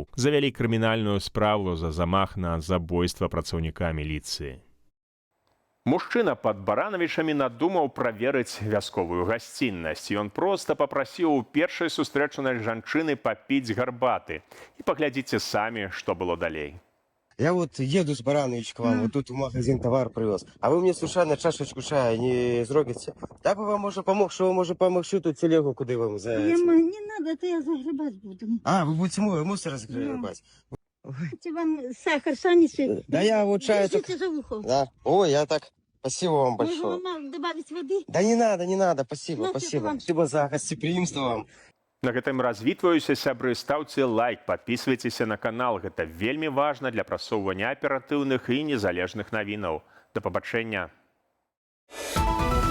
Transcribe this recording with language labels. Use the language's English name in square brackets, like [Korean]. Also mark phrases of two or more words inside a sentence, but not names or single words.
[Belarusian] Завялі крымінальную справу за замах на забойства працаўніка міліцыі. Мужчына пад Баранавічамі надумаў праверыць вясковую гасціннасць. Ён проста папрасіў у першай сустрэчанай жанчыны папіць гарбаты. І паглядзіце самі, што было далей. [Russian] Я вот еду с Баранович к вам, вот тут в магазин товар привез. А вы мне случайно чашечку чая не зробите? Я бы вам уже помог, что вы, может, помогу тут телегу, куда вам за... Не надо, это я загребать буду. А, вы будете мусор разгребать? Хотите вам сахар, саницы? Да я вот чай... Держите за ухо. Да. Ой, я так... Спасибо вам Можно большое. вам добавить воды? Да не надо, спасибо, Ну, спасибо. вам. Спасибо за гостеприимство вам. [Belarusian] На гэтым развітваюся, сябры, стаўце лайк, падпісвайцеся на канал. Гэта вельмі важна для прасоўвання аператыўных і незалежных навінаў. Да пабачэння.